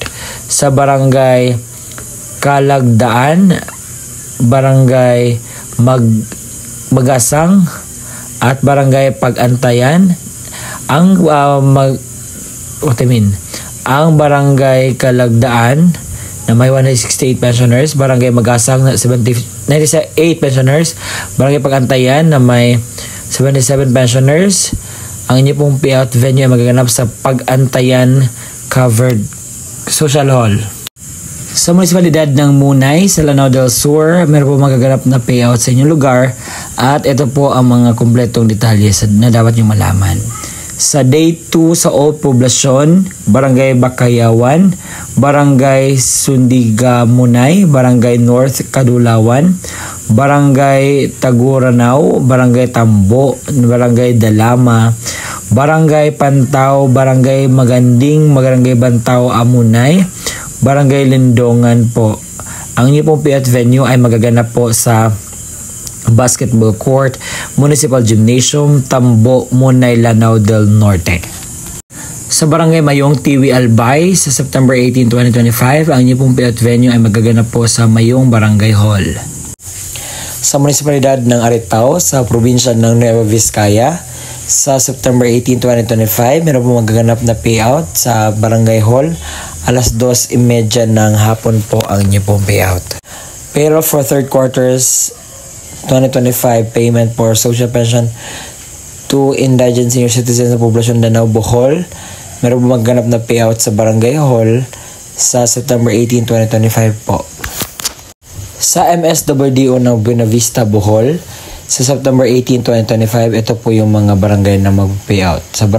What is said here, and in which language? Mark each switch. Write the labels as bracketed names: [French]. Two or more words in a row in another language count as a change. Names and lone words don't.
[Filipino] Sa Barangay Kalagdaan, Barangay Magasang at Barangay Pagantayan, ang ang Barangay Kalagdaan na may 168 pensioners, Barangay Magasang na 98 pensioners, Barangay Pagantayan na may 77 pensioners. Ang inyo pong [English] payout venue [Filipino] ay magaganap sa Pagantayan Covered Social Hall. Sa munisipalidad ng Munay, sa Lanao del Sur, meron po magaganap na payout sa inyong lugar at ito po ang mga kumpletong detalye na dapat nyo malaman. Sa Day 2 sa Old Poblacion, Barangay Bakayawan, Barangay Sundiga Munay, Barangay North Kadulawan, Barangay Taguranao, Barangay Tambo, Barangay Dalama, Barangay Pantaw, Barangay Maganding, Barangay Bantao Amunay, Barangay Lindongan po. Ang inyo pong [English] payout venue [Filipino] ay magaganap po sa Basketball Court, Municipal Gymnasium, Tambo, Munay, Lanao del Norte. Sa Barangay Mayong Tiwi Albay, sa September 18, 2025, ang inyo pong [English] payout venue [Filipino] ay magaganap po sa Mayong Barangay Hall. Sa munisipalidad ng Aritao, sa probinsya ng Nueva Vizcaya, sa September 18, 2025, meron po magaganap na payout sa Barangay Hall. Alas 2:30 ng hapon po ang inyo pong payout. Pero [English] for third quarters 2025 payment for social pension to indigent senior citizens [Filipino] sa Poblasyon Danao, Bohol, meron po magaganap na payout sa Barangay Hall sa September 18, 2025 po. Sa MSWDO ng Buena Vista, Bohol, sa September 18, 2025, ito po yung mga barangay na mag-payout.